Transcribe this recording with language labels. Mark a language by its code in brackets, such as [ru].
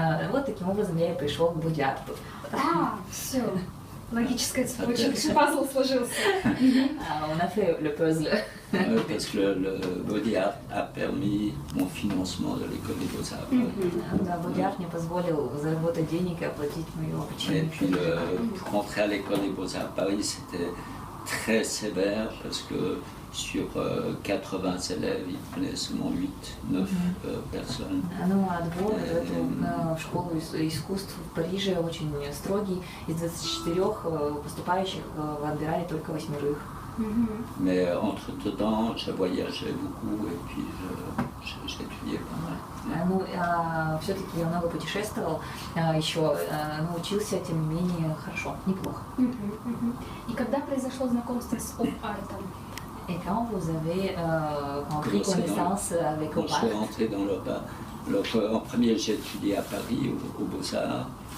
[ru] Вот таким образом я и пришел к боди-арту. Все. Логическая цепочка, пазл сложился. [fr] On a fait le puzzle. Parce que le body art a permis mon financement de l'école des beaux-arts. [ru] Да, боди-арт мне позволил заработать денег и оплатить мое обучение. [fr] Et puis pour rentrer à l'école des beaux-arts à Paris, c'était très sévère parce que sur 80 élèves, il prenait seulement 8-9 personnes. [ru] Ну, отбор в школу искусств в Париже очень строгий. Из 24 поступающих отбирали только 8. [fr] Mais entre-temps, j'ai voyagé beaucoup et puis j'étudiais pas mal. [ru] Ну, все-таки я много путешествовал, еще научился, тем не менее, хорошо, неплохо. И когда произошло знакомство с оп-артом? [fr] Et quand vous avez pris connaissance avec Quand je suis rentré dans l'op-art, en premier j'ai étudié à Paris aux Beaux-Arts.